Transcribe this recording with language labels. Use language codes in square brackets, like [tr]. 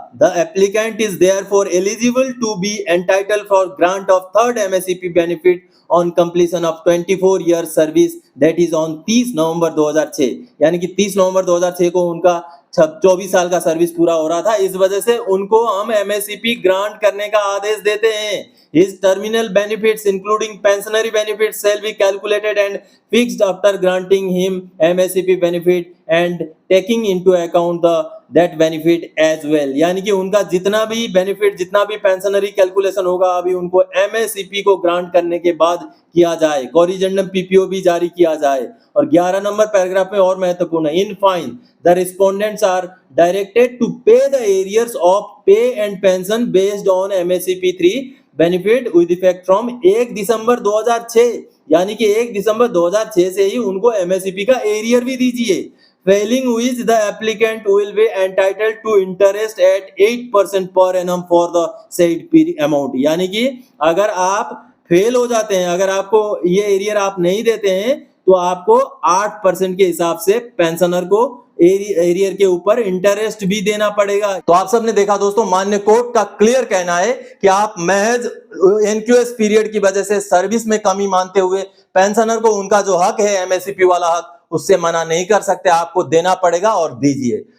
[en] The applicant is therefore eligible to be entitled for grant of third MSCP benefit on completion of 24 year service that is on 30 November 2006। [hi] यानी कि 30 नवंबर 2006 को उनका 24 साल का service पूरा हो रहा था। इस वजह से उनको हम एमएससीपी ग्रांट करने का आदेश देते हैं। [en] His terminal benefits including pensionary benefits shall be calculated and fixed after granting him MSCP benefit and taking into account that benefit as well। [hi] यानी कि उनका जितना भी बेनिफिट, जितना भी पेंशनरी कैलकुलेशन होगा अभी उनको एमएससीपी को ग्रांट करने के बाद किया जाए। कोरिजेंडम पीपीओ भी जारी किया जाए। और 11 नंबर पैराग्राफ में और महत्वपूर्ण है, [en] In fine the respondents are directed to pay the arrears of pay and pension based on MSCP 3 benefit with effect from 1 December 2006। [hi] यानी कि 1 दिसंबर 2006 से ही उनको एमएससीपी का एरियर भी दीजिए। [en] Failing which the applicant will be entitled to interest at 8% per annum for the said amount। [hi] यानी कि अगर आप फेल हो जाते हैं, अगर आपको ये एरियर आप नहीं देते हैं तो आपको 8% के हिसाब से पेंशनर को एरियर के ऊपर इंटरेस्ट भी देना पड़ेगा। तो आप सबने देखा दोस्तों, माननीय कोर्ट का क्लियर कहना है कि आप महज एनक्यूएस पीरियड की वजह से सर्विस में कमी मानते हुए पेंशनर को उनका जो हक है एमएससीपी वाला हक, उससे मना नहीं कर सकते, आपको देना पड़ेगा और दीजिए।